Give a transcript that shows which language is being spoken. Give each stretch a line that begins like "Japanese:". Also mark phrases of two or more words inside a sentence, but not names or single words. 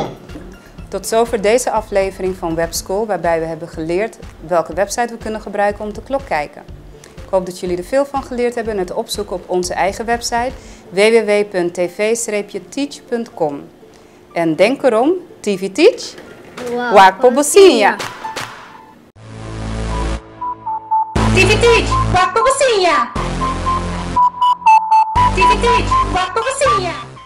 Dutch: Tot zover deze aflevering van Webschool, waarbij we hebben geleerd welke website we kunnen gebruiken om te klokkijken. Ik hoop dat jullie er veel van geleerd hebben en het opzoeken op onze eigen website www.tv-teach.com. En denk erom, TV Teach, waktu cozinha! Tivitit, waktu cozinha! Tivitit, waktu cozinha!